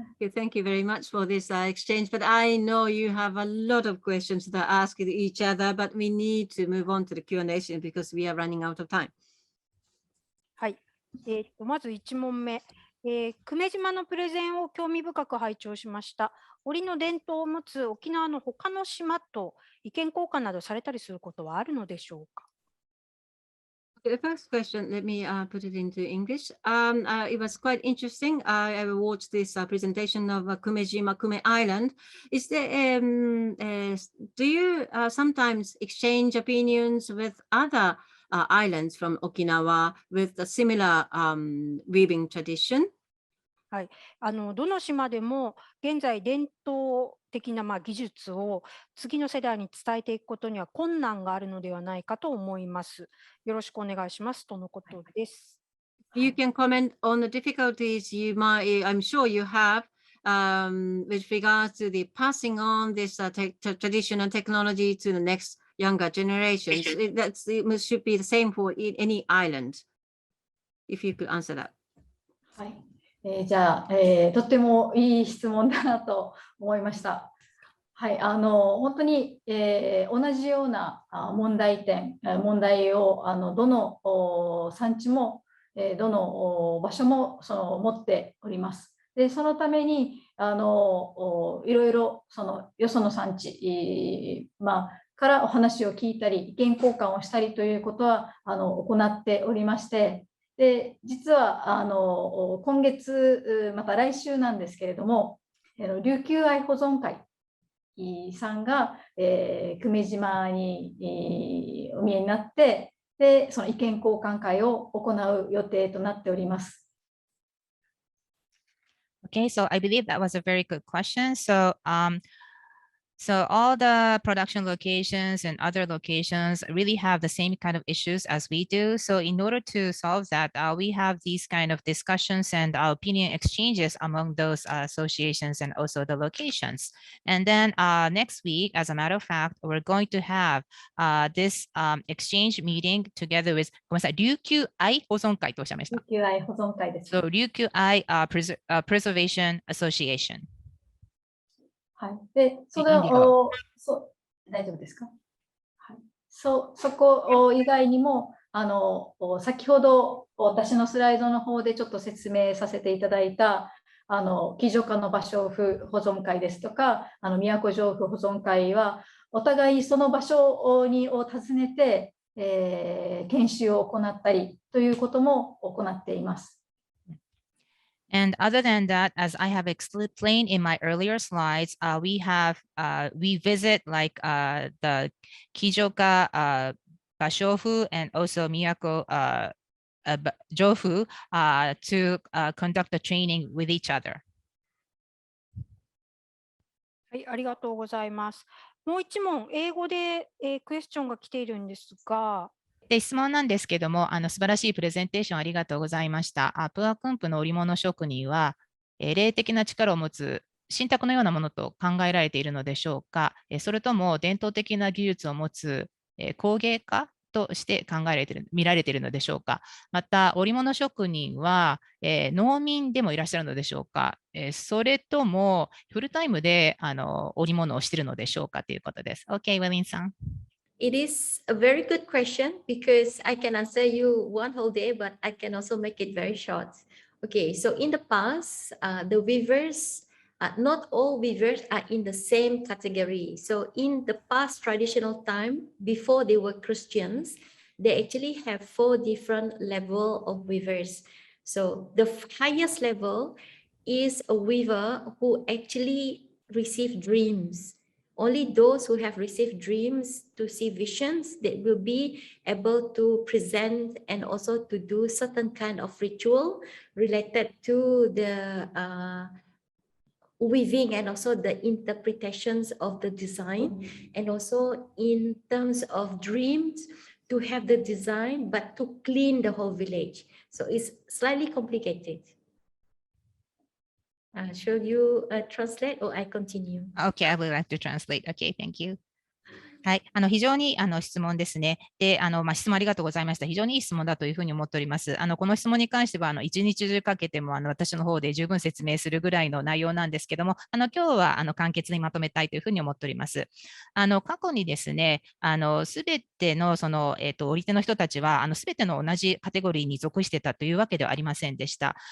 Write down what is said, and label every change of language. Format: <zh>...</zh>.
<en>Thank you very much for this exchange, but I know you have a lot of questions that ask each other, but we need to move on to the Q&A because we are running out of time.</en> <ja>はい、まず1問目。久米島のプレゼンを興味深く拝聴しました。織の伝統を持つ沖縄の他の島と意見交換などされたりすることはあるのでしょうか？</ja> <en>The first question, let me put it into English. It was quite interesting. I watched this presentation of Kumejima, Kume Island. Is there, do you sometimes exchange opinions with other islands from Okinawa with a similar weaving tradition?</en> <ja>はい、どの島でも現在伝統的な技術を次の世代に伝えていくことには困難があるのではないかと思います。よろしくお願いしますとのことです。</ja> <en>You can comment on the difficulties you might, I'm sure you have, with regards to the passing on this traditional technology to the next younger generations. It should be the same for any island. If you could answer that.</en> <ja>はい。じゃあ、とってもいい質問だなと思いました。はい、本当に、同じような問題をどの産地も、どの場所も持っております。で、そのためにいろいろよその産地、からお話を聞いたり、意見交換をしたりということは行っておりまして、で、実は今月、また来週なんですけれども、琉球愛保存会さんが、久米島に、お見えになって、で、その意見交換会を行う予定となっております。</ja> <en>Okay, so I believe that was a very good question. So all the production locations and other locations really have the same kind of issues as we do. So in order to solve that, we have these kind of discussions and opinion exchanges among those associations and also the locations. And then next week, as a matter of fact, we're going to have this exchange meeting together with</en> <ja>ごめんなさい、琉球愛保存会とおっしゃいました。琉球愛保存会です。</ja> <en>So 琉球愛Preservation Association。</en> <ja>はい。で、大丈夫ですか？はい。そこ以外にも、先ほど私のスライドの方でちょっと説明させていただいた、喜如嘉の芭蕉布保存会ですとか、宮古城布保存会は、お互いその場所を訪ねて、研修を行ったりということも行っています。</ja> <en>And other than that, as I have explained in my earlier slides, we visit like the Kijoka Bashofu and also Miyako Jofu to conduct the training with each other.</en> <ja>はい、ありがとうございます。もう一問、英語で、クエスチョンが来ているんですが、で、質問なんですけども、素晴らしいプレゼンテーションありがとうございました。プアクンプの織物職人は、霊的な力を持つ神託のようなものと考えられているのでしょうか、それとも伝統的な技術を持つ工芸家として見られているのでしょうか。また、織物職人は、農民でもいらっしゃるのでしょうか。それともフルタイムで織物をしているのでしょうかということです。 OK、ウェリンさん。</ja> <en>It is a very good question because I can answer you one whole day, but I can also make it very short. Okay, so in the past, the weavers, not all weavers are in the same category. So in the past traditional time, before they were Christians, they actually have 4 different levels of weavers. So the highest level is a weaver who actually received dreams. Only those who have received dreams to see visions, they will be able to present and also to do certain kind of ritual related to the weaving and also the interpretations of the design, and also in terms of dreams to have the design but to clean the whole village. So it's slightly complicated. Should you translate or I continue? Okay, I would like to translate. Okay, thank you.</en> <ja>はい、非常に質問ですね。で、質問ありがとうございました。非常にいい質問だというふうに思っております。この質問に関しては、一日中かけても私の方で十分説明するぐらいの内容なんですけども、今日は簡潔にまとめたいというふうに思っております。過去にですね、すべての織り手の人たちは、すべての同じカテゴリーに属してたというわけではありませんでした。</ja>